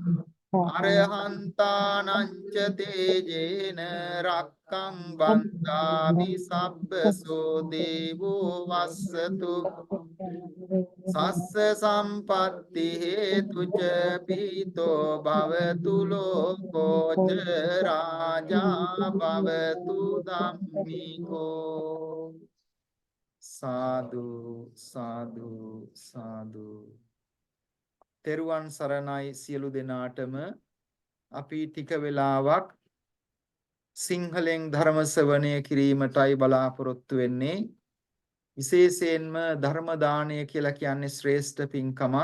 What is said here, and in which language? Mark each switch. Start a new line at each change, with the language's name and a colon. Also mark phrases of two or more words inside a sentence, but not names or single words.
Pali: අරහන්තානං ච තේජේන රක්ඛං බන්දාමි සබ්බසෝ දේවෝ වස්සතු සස්ස සම්පත්ති හේතුච පීතෝ භවතු ලෝකෝ ච රාජා භවතු ධම්මිකෝ සාදු සාදු සාදු.
Sinhala: තෙරුවන් සරණයි සියලු දෙනාටම. අපි ටික වෙලාවක් සිංහලෙන් ධර්ම ශ්‍රවණය කිරීමටයි බලාපොරොත්තු වෙන්නේ. විශේෂයෙන්ම ධර්ම දානය කියලා කියන්නේ ශ්‍රේෂ්ඨ පින්කමක්.